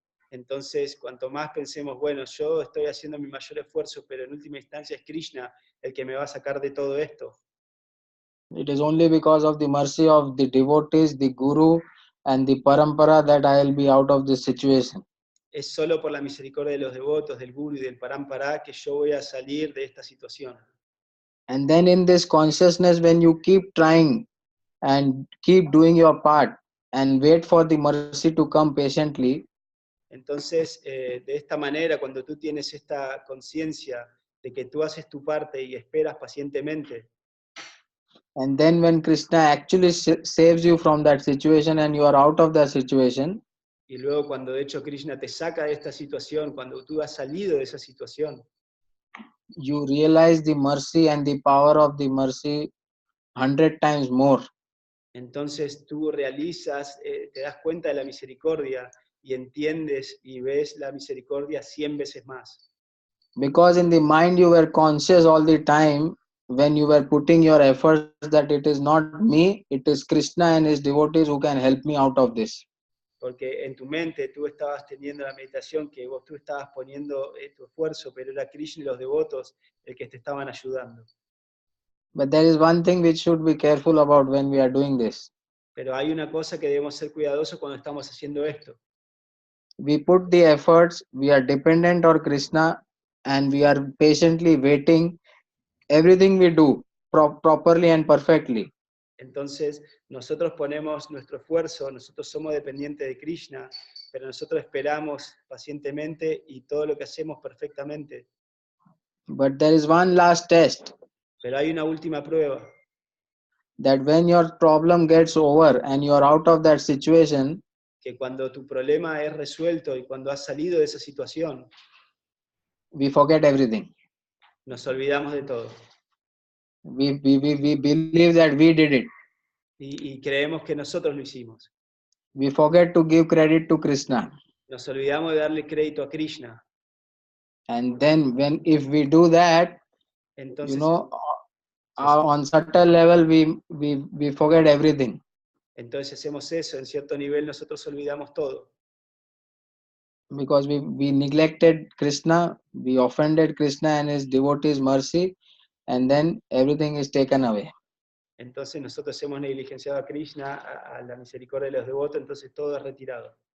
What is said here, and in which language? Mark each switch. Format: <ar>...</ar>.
<es>Entonces, cuanto más pensemos, bueno, yo estoy haciendo mi mayor esfuerzo, pero en última instancia es Krishna el que me va a sacar de todo esto.</es> <en>It is only because of the mercy of the devotees, the Guru, and the Parampara that I will be out of this situation.</en> <es>Es solo por la misericordia de los devotos, del Guru y del Parampara que yo voy a salir de esta situación.</es> <en>And then in this consciousness, when you keep trying and keep doing your part and wait for the mercy to come patiently,</en> <es>Entonces, de esta manera, cuando tú tienes esta conciencia de que tú haces tu parte y esperas pacientemente,</es> <en>and then when Krishna actually saves you from that situation and you are out of that situation,</en> <es>y luego cuando de hecho Krishna te saca de esta situación, cuando tú has salido de esa situación,</es> <en>you realize the mercy and the power of the mercy 100 times more.</en> <es>entonces tú realizas, te das cuenta de la misericordia y entiendes y ves la misericordia 100 veces más.</es> <en>Because in the mind you were conscious all the time when you were putting your efforts that it is not me, it is Krishna and his devotees who can help me out of this.</en> <es>Porque en tu mente tú estabas teniendo la meditación que tú estabas poniendo tu esfuerzo, pero era Krishna y los devotos el que te estaban ayudando.</es> <en>But there is one thing which should be careful about when we are doing this.</en> <es>Pero hay una cosa que debemos ser cuidadosos cuando estamos haciendo esto.</es> <en>We put the efforts, we are dependent on Krishna, and we are patiently waiting everything we do properly and perfectly.</en> <es>Entonces, nosotros ponemos nuestro esfuerzo, nosotros somos dependientes de Krishna, pero nosotros esperamos pacientemente y todo lo que hacemos perfectamente.</es> <en>But there is one last test,</en> <es>Pero hay una última prueba,</es> <en>that when your problem gets over and you are out of that situation,</en> <es>que cuando tu problema es resuelto y cuando has salido de esa situación,</es> <en>we forget everything.</en> <es>nos olvidamos de todo.</es> <en>We believe that we did it.</en> <es>Y creemos que nosotros lo hicimos.</es> <en>We forget to give credit to Krishna.</en> <es>Nos olvidamos de darle crédito a Krishna.</es> <en>And then if we do that,</en> <es>Entonces,</es> <en>on subtle level, we forget everything.</en> <es>entonces hacemos eso, en cierto nivel nosotros olvidamos todo.</es> <en>Because we neglected Krishna, we offended Krishna and his devotees' mercy, and then everything is taken away.</en> <es>Entonces nosotros hemos negligenciado a Krishna, a la misericordia de los devotos, entonces todo es retirado.</es>